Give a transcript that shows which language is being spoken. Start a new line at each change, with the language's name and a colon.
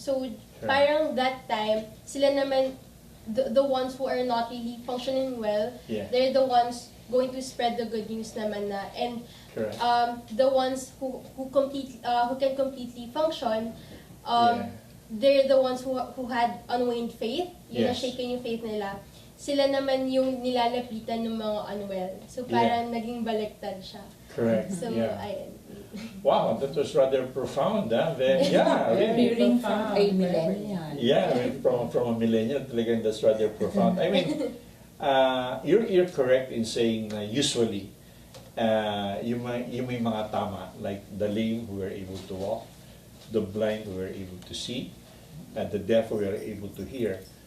English: So parang that time,
Filipino: sila naman,
English: the ones who are not really functioning well, Yeah. they're the ones going to spread the good news
Filipino: naman na.
English: And Correct. the ones who can completely function, Yeah. they're the ones who had unwaned faith, yung Yes.
Filipino: na-shaken yung faith nila. Sila naman yung nilalapitan ng mga unwell. So parang naging baliktad siya.
English: Correct. So, Yeah. ayun. Wow, that was rather profound, huh? Then, yeah, really. Hearing from a Profound. millennial. Yeah, from a millennial, talagang that's rather profound. I mean, you're correct in saying na usually,
Filipino: yung may mga tama,
English: like the lame who were able to walk, the blind who were able to see, and the deaf who were able to hear.